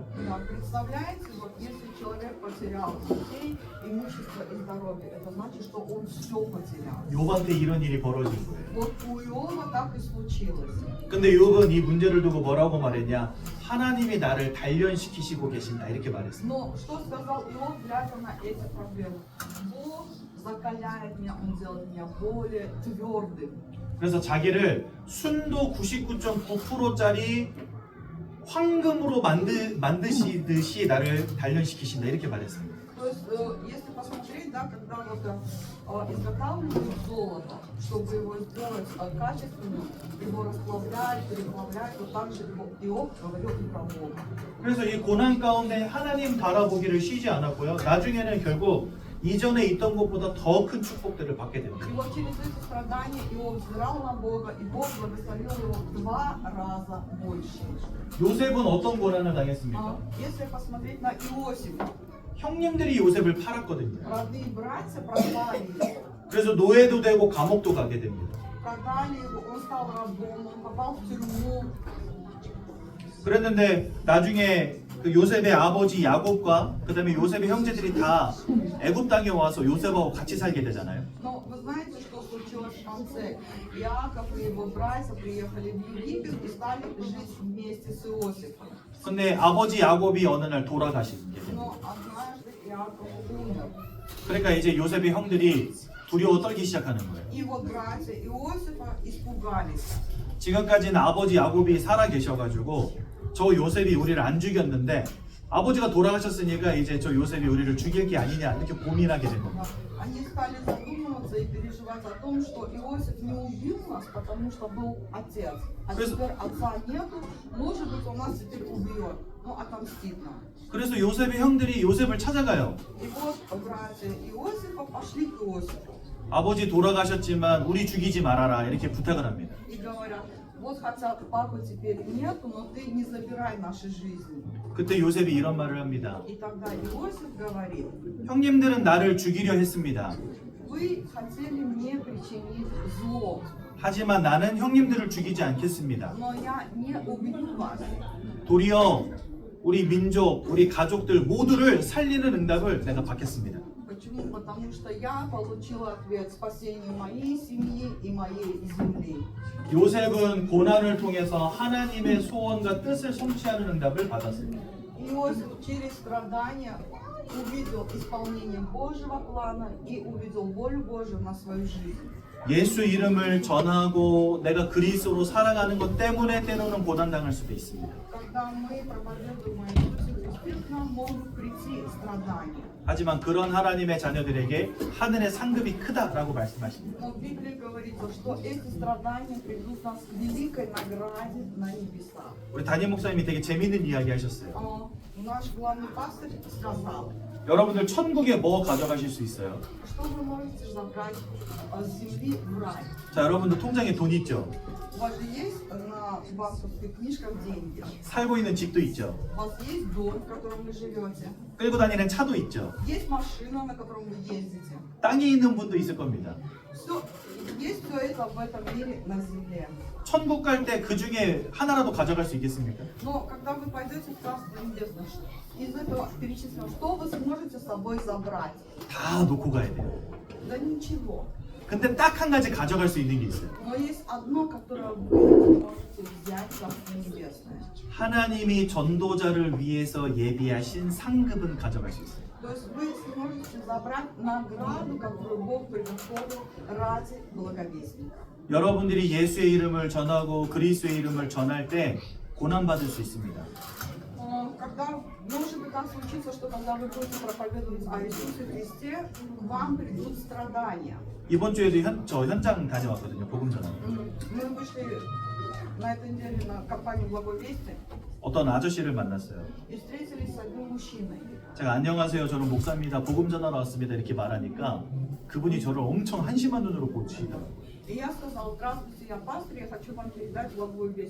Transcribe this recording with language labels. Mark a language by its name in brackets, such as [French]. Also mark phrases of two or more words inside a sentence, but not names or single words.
[Russian] Да, представляете, вот если человек потерял детей, имущество и здоровье, это значит, что он все потерял. [Korean] 욥한테 이런 일이 벌어진 거예요. [Russian] Вот у Иова так и случилось. [Korean] 근데 욥은 이 문제를 두고 뭐라고 말했냐? 하나님이 나를 단련시키시고 계신다 이렇게 말했어요. [Russian] Но что сказал Иов, глядя на эти проблемы? Бог закаляет меня, Он делает меня более твердым. [Korean] 그래서 자기를 순도 99.9%짜리 황금으로 만드시듯이 나를 단련시키신다 이렇게 말했습니다. [Russian] То есть, если посмотреть, да, когда вот изготавливают золото, чтобы его сделать качественным, его расплавляют, переплавляют, вот так же Иов говорил и про Бога. [Korean] 그래서 이 고난 가운데 하나님 바라보기를 쉬지 않았고요. 나중에는 결국 이전에 있던 것보다 더 큰 축복들을 받게 됩니다. [Russian] И вот через эти страдания Иов взирал на Бога, и Бог благословил его в 2 раза больше. [Korean] 요셉은 어떤 고난을 당했습니까? [Russian] Если посмотреть на Иосифа, [Korean] 형님들이 요셉을 팔았거든요. [Russian] родные братья продали его. [Korean] 그래서 노예도 되고 감옥도 가게 됩니다. [Russian] Продали его, он стал рабом, он попал в тюрьму. [Korean] 그랬는데 나중에 그 요셉의 아버지 야곱과 그다음에 요셉의 형제들이 다 애굽 땅에 와서 요셉하고 같이 살게 되잖아요. [Russian] Но вы знаете, что случилось в конце? Иаков и его братья приехали в Египет и стали жить вместе с Иосифом. [Korean] 근데 아버지 야곱이 어느 날 돌아가시게 됩니다. [Russian] Но однажды Иаков умер. [Korean] 그러니까 이제 요셉의 형들이 두려워 떨기 시작하는 거예요. [Russian] И вот братья Иосифа испугались. [Korean] 지금까지는 아버지 야곱이 살아 계셔가지고 저 요셉이 우리를 안 죽였는데 아버지가 돌아가셨으니까 이제 저 요셉이 우리를 죽일 게 아니냐 이렇게 고민하게 된 겁니다. [Russian] Они стали задумываться и переживать о том, что Иосиф не убил нас, потому что был отец. А Крест- теперь отца нету, может быть, он нас теперь убьет, ну, отомстит нам. [Korean] 그래서 요셉의 형들이 요셉을 찾아가요. [Russian] И вот братья Иосифа пошли к Иосифу [Korean] 아버지 돌아가셨지만 우리 죽이지 말아라 이렇게 부탁을 합니다. [Russian] и говорят, вот хотя папы теперь нету, но ты не забирай наши жизни. [Korean] 그때 요셉이 이런 말을 합니다. [Russian] И тогда Иосиф говорит, [Korean] 형님들은 나를 죽이려 했습니다. [Russian] вы хотели мне причинить зло, [Korean] 하지만 나는 형님들을 죽이지 않겠습니다. [Russian] но я не убью вас. [Korean] 도리어 우리 민족, 우리 가족들 모두를 살리는 응답을 내가 받겠습니다. [Russian] Почему? Потому что я получила ответ спасения моей семьи и моей земли. [Korean] 요셉은 고난을 통해서 하나님의 소원과 뜻을 성취하는 응답을 받았습니다. [Russian] Иосиф через страдания увидел исполнение Божьего плана и увидел волю Божью на свою жизнь. [Korean] 예수 이름을 전하고 내가 그리스도로 살아가는 것 때문에 때로는 고난당할 수도 있습니다. [Russian] Когда мы проповедуем о Иисусе Христе, к нам могут прийти страдания. [Korean] 하지만 그런 하나님의 자녀들에게 하늘의 상급이 크다라고 말씀하십니다. [Russian] Но в Библии говорится, что эти страдания приведут нас к великой награде на небесах. [Korean] 우리 담임 목사님이 되게 재밌는 이야기 하셨어요. [Russian] Наш главный пастырь сказал, [Korean] 여러분들 천국에 뭐 가져가실 수 있어요? [Russian] что вы можете забрать с земли в рай. [Korean] 자, 여러분들 통장에 돈 있죠? [Russian] У вас же есть на банковских книжках деньги. [Korean] 살고 있는 집도 있죠? [Russian] У вас есть дом, в котором вы живете. [Korean] 끌고 다니는 차도 있죠? [Russian] Есть машина, на котором вы ездите. [Korean] 땅에 있는 분도 있을 겁니다. [Russian] Все, есть все это в этом мире на земле. [Korean] 천국 갈 때 그 중에 하나라도 가져갈 수 있겠습니까? [Russian] Но когда вы пойдете в Царство Небесное, из этого перечислено, что вы сможете с собой забрать? [Korean] 다 놓고 가야 돼요. [Russian] Да ничего. [Korean] 근데 딱 한 가지 가져갈 수 있는 게 있어요. [Russian] Но есть одно, которое вы можете взять в Царство Небесное. [Korean] 하나님이 전도자를 위해서 예비하신 상급은 가져갈 수 있어요. [Russian] То есть вы сможете забрать награду, которую Бог приготовил ради благовестника. [Korean] 여러분들이 예수의 이름을 전하고 그리스도의 이름을 전할 때 고난 받을 수 있습니다. [Russian] Когда, может быть, так случится, что когда вы будете проповедовать о Иисусе Христе, к вам придут страдания. [Korean] 이번 주에도 저 현장 다녀왔거든요. 복음 전하러. [Russian] Мы вышли на этой неделе на компанию Благой Вести [Korean] 어떤 아저씨를 만났어요. [Russian] и встретились с одним мужчиной. [Korean] 제가 안녕하세요. 저는 목사입니다. 복음 전하러 왔습니다. 이렇게 말하니까 그분이 저를 엄청 한심한 눈으로 보시더라고요. [Russian] И я сказала, здравствуйте, я пастор, я хочу вам передать благую весть.